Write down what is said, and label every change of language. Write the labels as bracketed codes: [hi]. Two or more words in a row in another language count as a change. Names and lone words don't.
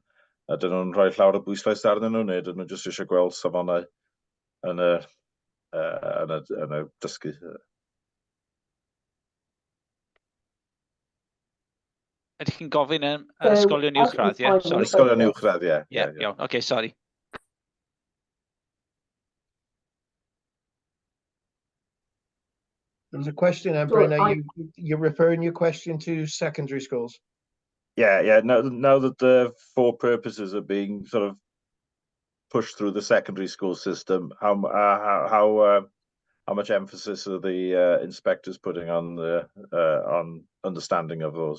[cy] Ydyn nhw'n rhoi llawer o bwyslais arnyn nhw, neu ydyn nhw jyst eisiau gweld safonau yn y dysgu? Ydych chi'n gofyn yn ysgolion uwchradd, ie? [en] Sorry. [cy] Ysgolion uwchradd, ie. Ie, iawn, [en] okay, sorry. There's a question, Bryn, you're referring your question to secondary schools? Yeah. Now that the 4 purposes are being sort of pushed through the secondary school system, how much emphasis are the inspectors putting on understanding of those?